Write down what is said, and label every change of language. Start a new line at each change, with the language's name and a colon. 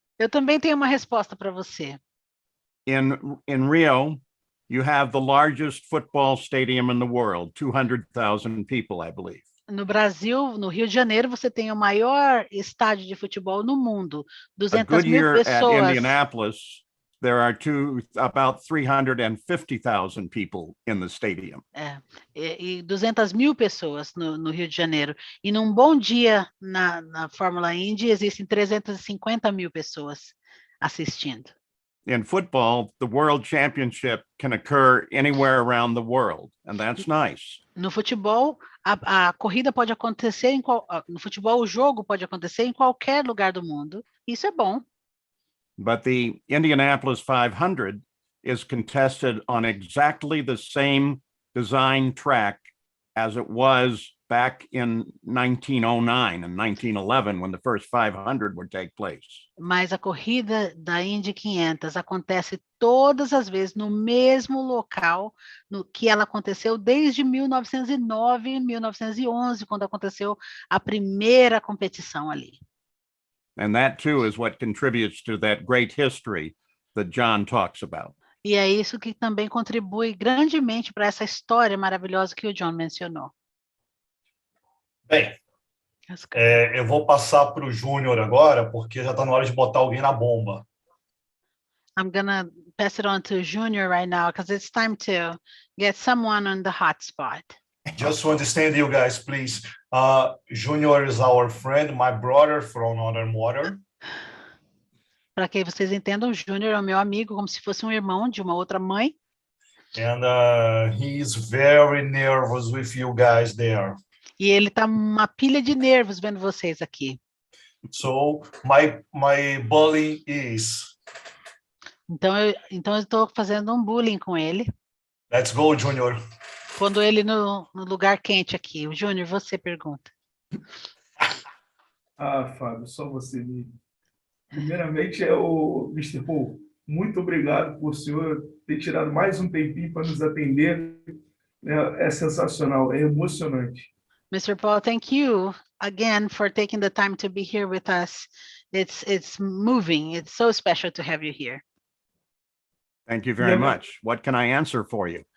Portuguese: Eu também tenho uma resposta para você.
English: In Rio, you have the largest football stadium in the world, 200,000 people, I believe.
Portuguese: No Brasil, no Rio de Janeiro, você tem o maior estádio de futebol no mundo,
English: A 200 good
Portuguese: mil
English: year at
Portuguese: pessoas.
English: Indianapolis, there are about 350,000 people in the stadium.
Portuguese: E 200 mil pessoas no Rio de Janeiro. E num bom dia na Fórmula Indy, existem 350 mil pessoas assistindo.
English: In football, the World Championship can occur anywhere around the world, and that's nice.
Portuguese: No futebol, a corrida pode acontecer no futebol, o jogo pode acontecer em qualquer lugar do mundo. Isso é bom.
English: But the Indianapolis 500 is contested on exactly the same design track as it was back in 1909 and 1911 when the first 500 would take place.
Portuguese: Mas a corrida da Indy 500 acontece todas as vezes no mesmo local no que ela aconteceu desde 1909 e 1911, quando aconteceu a primeira competição ali.
English: And that too is what contributes to that great history that John talks about.
Portuguese: E é isso que também contribui grandemente para essa história maravilhosa que o John mencionou. Bem, eu vou passar para o Júnior agora, porque já está na hora de botar alguém na bomba.
English: I'm gonna pass it on to Junior right now, because it's time to get someone on the hot spot. Just to understand you guys, please. Junior is our friend, my brother from another mother.
Portuguese: Para que vocês entendam, Júnior é o meu amigo, como se fosse um irmão de uma outra mãe.
English: And he's very nervous with you guys there.
Portuguese: E ele tá uma pilha de nervos vendo vocês aqui.
English: So my bullying is.
Portuguese: Então eu estou fazendo um bullying com ele.
English: Let's go, Junior.
Portuguese: Pondo ele no lugar quente aqui. O Júnior, você pergunta. Fábio, só você mesmo. Primeiramente, o Mr. Paul, muito obrigado por o senhor ter tirado mais um tempinho para nos atender. É sensacional, é emocionante.
English: Mr. Paul, thank you again for taking the time to be here with us. It's moving. It's so special to have you here. Thank you very much. What can I answer for you?